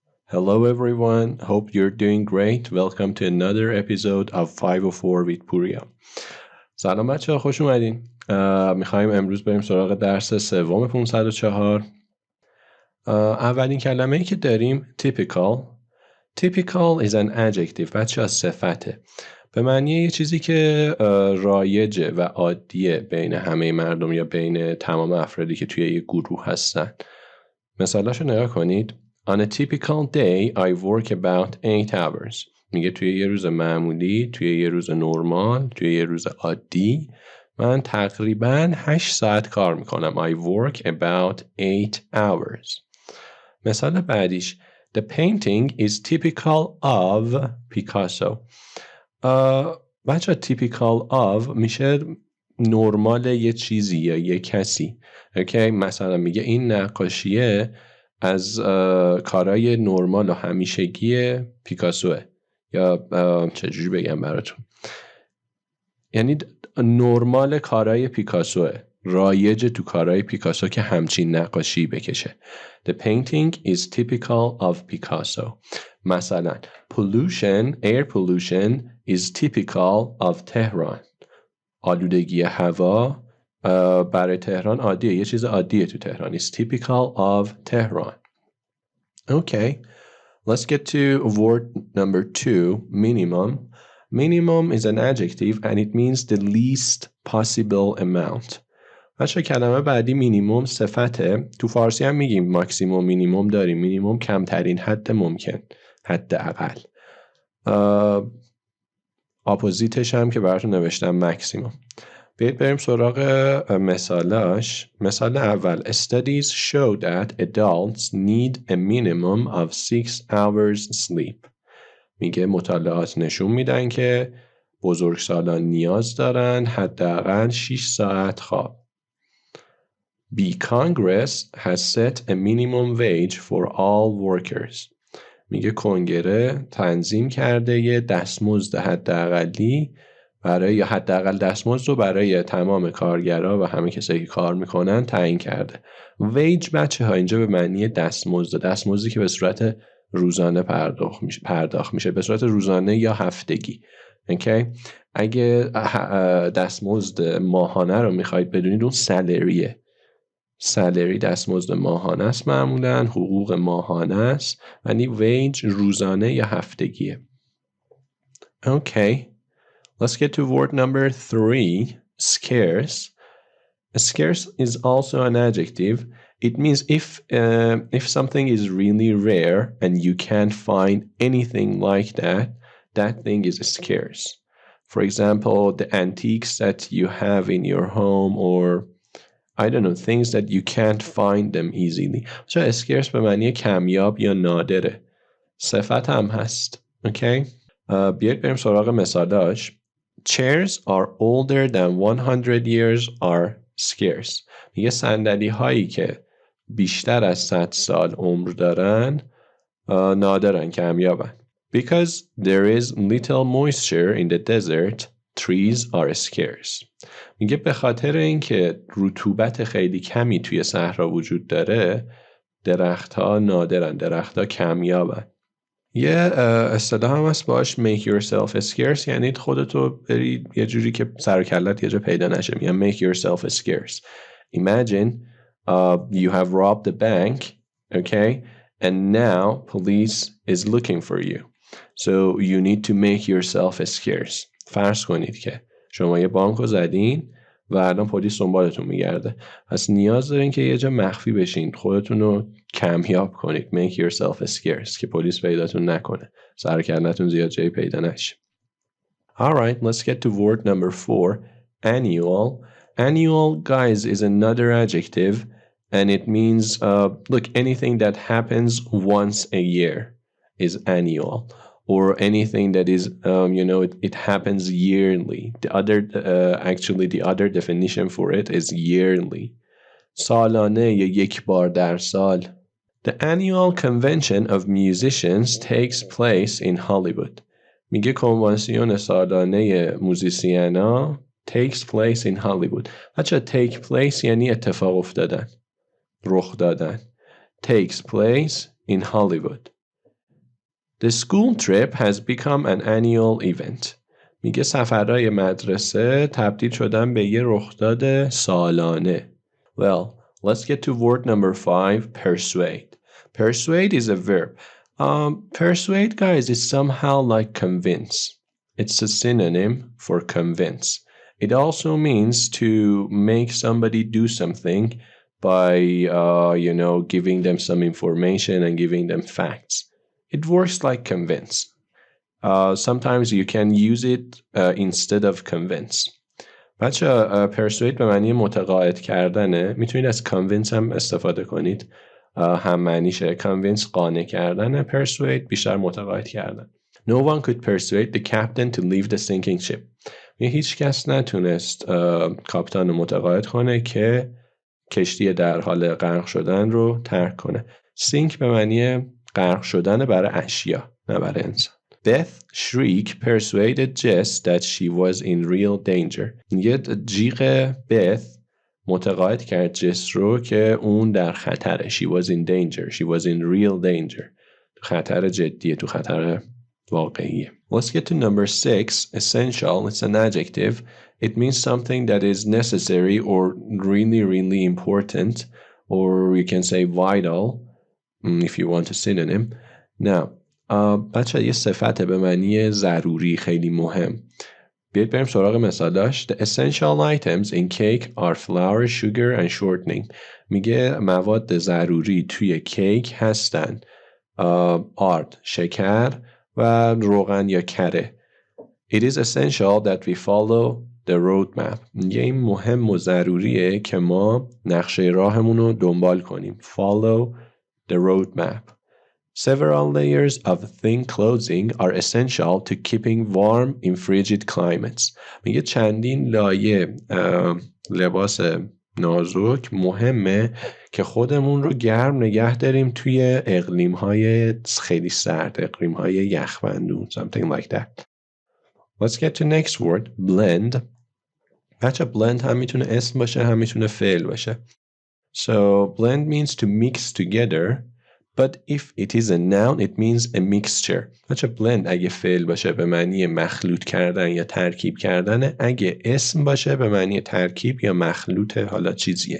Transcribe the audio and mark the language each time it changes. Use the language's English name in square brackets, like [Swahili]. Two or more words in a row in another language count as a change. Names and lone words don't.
[English] Hello everyone, hope you're doing great. Welcome to another episode of 504 with Puriya. [Persian] سلام بچه ها، خوش اومدین. میخوایم امروز بریم سراغ درس سوم 504. اولین کلمه ای که داریم typical. [English] Typical is an adjective. [Persian] بچه ها صفته. به معنی یه چیزی که رایجه و عادیه بین همه مردم یا بین تمام افرادی که توی یه گروه هستن. مثالاشو نگاه کنید. [English] On a typical day, I work about 8 hours. [Persian] میگه توی یه روز معمولی، توی یه روز نرمال، توی یه روز عادی من تقریباً 8 ساعت کار میکنم. [English] I work about 8 hours. [Persian] مثال بعدیش [English] The painting is typical of Picasso. [Persian] بچه [English] typical of [Persian] میشه نرمال یه چیزی یا یه کسی. اوکی؟ مثلا میگه این نقاشیه از کارهای نرمال و همیشگی پیکاسوه، یا چجوری بگم براتون، یعنی نرمال کارهای پیکاسوه، رایج تو کارهای پیکاسو که همچین نقاشی بکشه. [English] The painting is typical of Picasso. مثلا pollution, air pollution is typical of Tehran. [Persian] آلودگی هوا برای تهران عادیه، یه چیز عادیه تو تهران. [English] It's typical of Tehran. Okay, let's get to word number 2, minimum. Minimum is an adjective and it means the least possible amount. [Persian] بچه کلمه بعدی مینیموم صفته. تو فارسی هم میگیم ماکسیموم مینیموم داریم. مینیموم کمترین حد ممکن، حد اقل. اپوزیتش هم که براتون نوشتم ماکسیموم. بیایید بریم سراغ مثالاش. مثال اول [English] Studies show that adults need a minimum of 6 hours sleep. [Persian] میگه مطالعات نشون میدن که بزرگسالان نیاز دارن حداقل 6 ساعت خواب. [English] B. Congress has set a minimum wage for all workers. [Persian] میگه کنگره تنظیم کرده یه دستمزد حداقلی برای، یا حداقل دستمزد رو برای تمام کارگرها و همه کسایی که کار میکنن تعیین کرده. ویج بچه ها اینجا به معنی دستمزد، دستمزدی که به صورت روزانه پرداخت میشه، به صورت روزانه یا هفتگی. اوکی؟ اگه دستمزد ماهانه رو میخواید بدونید اون سالریه. سالری دستمزد ماهانه است، معمولا حقوق ماهانه است، یعنی ویج روزانه یا هفتگیه. اوکی. [English] Let's get to word number 3, scarce. Scarce is also an adjective. It means if something is really rare and you can't find anything like that, that thing is scarce. For example, the antiques that you have in your home, or I don't know, things that you can't find them easily. So scarce [Persian] به معنی کمیاب یا نادره. صفت هم هست. Okay? بیایید بریم سراغ مثالاش. [English] Chairs are older than 100 years are scarce. [Persian] میگه صندلی هایی که بیشتر از 100 سال عمر دارن نادرن، کمیابن. [English] Because there is little moisture in the desert, trees are scarce. [Persian] میگه به خاطر اینکه رطوبت خیلی کمی توی صحرا وجود داره، درختها نادرن، درختها کمیابن. یه اصطلاح هم هست باش [English] make yourself scarce، [Persian] یعنی خودتو بری یه جوری که سر و کلت یه جا پیدا نشه. میگن [English] make yourself scarce. Imagine you have robbed the bank, okay, and now police is looking for you. So you need to make yourself scarce. [Persian] فرض کنید که شما یه بانک رو زدین و الان پلیس دنبالتون میگرده. پس نیاز دارین که یه جا مخفی بشین، خودتون رو کمیاب کنید. [English] Make yourself scarce [Persian] که پلیس پیداتون نکنه، سرکلتون زیاد جایی پیدا نشه. [English] Alright, let's get to word number 4, annual. Annual, guys, is another adjective and it means look, anything that happens once a year is annual. Or anything that is, it happens yearly. The other definition for it is yearly. [Persian] سالانه یا یک بار در سال. [English] The annual convention of musicians takes place in Hollywood. [Persian] میگه کنوانسیون سالانه موزیسینا [English] takes place in Hollywood. [Persian] بچه [English] take place [Persian] یعنی اتفاق افتادن، رخ دادن. [English] Takes place in Hollywood. The school trip has become an annual event. [Persian] میگه سفرهای مدرسه تبدیل شدن به یه رخداد سالانه. [English] Well, let's get to word number 5, persuade. Persuade is a verb. Persuade, guys, is somehow like convince. It's a synonym for convince. It also means to make somebody do something by, giving them some information and giving them facts. It works like convince. Sometimes you can use it instead of convince. [Persian] بچه persuade به معنی متقاعد کردنه. میتونید از convince هم استفاده کنید. هم معنیشه. convince قانع کردنه. persuade بیشتر متقاعد کردن. [English] No one could persuade the captain to leave the sinking ship. [Persian] هیچ کس نتونست کاپیتان رو متقاعد کنه که کشتی در حال غرق شدن رو ترک کنه. sink به معنی غرق شدن برای اشیا نه برای انسان. [English] Beth shriek persuaded Jess that she was in real danger. [Persian] یه جیغ بث متقاعد کرد جس رو که اون در خطره. [English] She was in danger. She was in real danger. [Persian] خطر جدیه، تو خطر واقعیه. [English] Let's get to number 6. Essential. It's an adjective. It means something that is necessary or really, really important, or you can say vital if you want a synonym. Now, [Persian] بچه یه صفت به معنی ضروری، خیلی مهم. بیایید بریم سراغ مثالاش. [English] The essential items in cake are flour, sugar and shortening. [Persian] میگه مواد ضروری توی کیک هستن آرد، شکر و روغن یا کره. [English] It is essential that we follow the roadmap. [Persian] میگه این مهم و ضروریه که ما نقشه راهمون رو دنبال کنیم. [English] Follow the roadmap. Several layers of thin clothing are essential to keeping warm in frigid climates. میگه چندین لایه لباس نازک مهمه که خودمون رو گرم نگه داریم توی اقلیم‌های خیلی سرد، اقلیم‌های یخبندون. Something like that. Let's get to next word, blend. [Persian] بچه blend هم میتونه اسم باشه هم میتونه فعل باشه. [English] So blend means to mix together. But if it is a noun, it means a mixture. [Persian] بچه blend اگه فعل باشه به معنی مخلوط کردن یا ترکیب کردن، اگه اسم باشه به معنی ترکیب یا مخلوط حالا چیزیه.